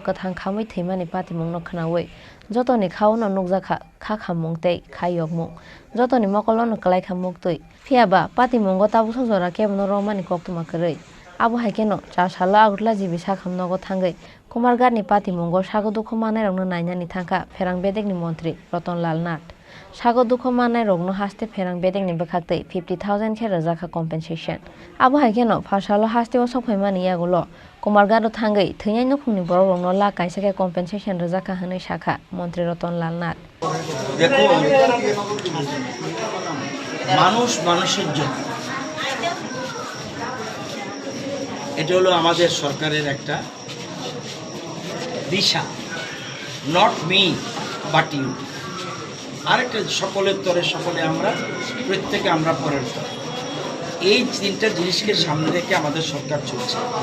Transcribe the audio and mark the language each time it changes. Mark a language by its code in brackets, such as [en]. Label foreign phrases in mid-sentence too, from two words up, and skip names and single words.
[trp] kwthang khamwi thwimani patimungno khnawi jotoni khauno nukjakha kha khamung tei kha yokmung jotoni mokolono klaikha muktui phiaba patimungo tabuksa jora kebono romani koktuma kwrwi abo haikeno chasalo agutla jibi sakhamnogo thangui Kumarghatni patimungo sagodukho manairokno nainani thangkha Pherang Bedekni Montri Roton Lal Nath sagodukho manairokno haste Pherang Bedekni bwkhaktwi 50,000 khe rwjakha compensation. Abo haikeno phasalo hasteo sokphaimani yagulo Kumarghatno thangui thwinai nukhungni borokrokno lakh kaisa khe compensation rwjakha hwnwi sakha Montri Roton Lal Nath. [bn] দেখুন মানুষ মানুষের জন্য এটা হলো আমাদের সরকারের একটা দিশা [en] not me but you [bn] আরেকটা সকলের তরে সকলে আমরা প্রত্যেকে আমরা পরের তরে এই তিনটা জিনিসকে সামনে রেখে আমাদের সরকার চলছে